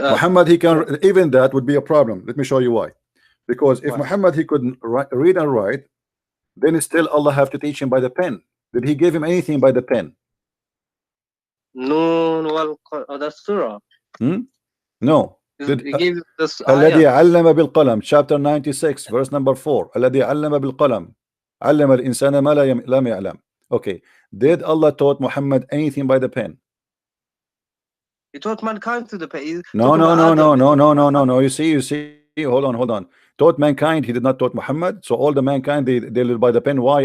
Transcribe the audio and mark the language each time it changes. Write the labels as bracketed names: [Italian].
[English] Muhammad he can, even that would be a problem. Let me show you why. Because if Muhammad he couldn't read and write, then still Allah have to teach him by the pen. Did he give him anything by the pen? No, that's surah. No. He gave this [Arabic] الذي علم بالقلم, [English] chapter 96, verse number 4. [Arabic] الذي علم بالقلم علم الإنسان ما لم يعلم. [English] Okay. Did Allah taught Muhammad anything by the pen? He taught mankind through the pen. No. You see. Hold on. Taught mankind. He did not taught Muhammad. So all the mankind they live by the pen. Why?